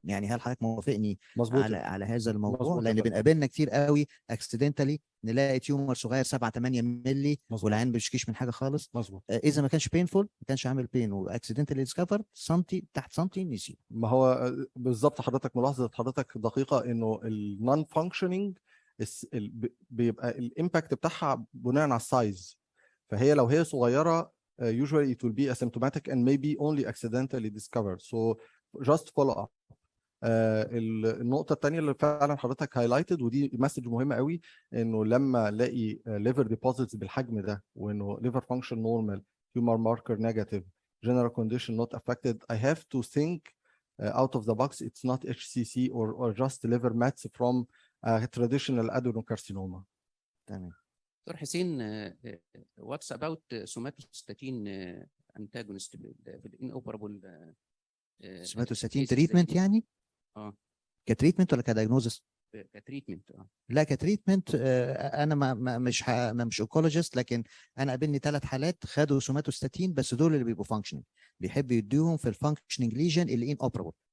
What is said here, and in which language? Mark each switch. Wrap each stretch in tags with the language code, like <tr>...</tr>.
<ar>يعني هل حضرتك موافقني على هذا الموضوع؟ لان بنقابلنا كتير قوي اكسيدنتالي نلاقي تيومر صغير 7 8 مللي والعين ما بيشكيش من حاجه خالص. اذا ما كانش بينفول ما كانش عامل بين واكسيدنتالي ديسكفر سنتي تحت سنتي نسي. ما هو بالظبط حضرتك ملاحظه حضرتك دقيقه انه النون فانكشننج بيبقى الامباكت بتاعها بناء على السايز. فهي لو هي صغيره</ar> <en>usually it will be asymptomatic and maybe only accidentally discovered, so just follow up.</en> <ar>النقطه الثانيه اللي فعلا حضرتك هايلايتد ودي مسج مهمه قوي، انه لما الاقي ليفر ديبوزيتس بالحجم ده وانه</ar> <en>liver function normal, tumor marker negative, general condition not affected, I have to think out of the box. It's not HCC or just liver mets from traditional adenocarcinoma.</en> <ar>تمام.</ar> <en>Doctor حسين، what's about somatostatin antagonist في الinoperable somatostatin تريتمنت يعني؟ كتريتمنت ولا كدايجنوزس؟ كتريتمنت. لا كتريتمنت.</en> <ar>انا مش اونكولوجيست، لكن انا قابلني 3 حالات خدوا سوماتوستاتين، بس دول اللي بيبقوا فانكشننج، بيحب يديهم في الفانكشننج ليجن اللي ان اوبرابل.</ar>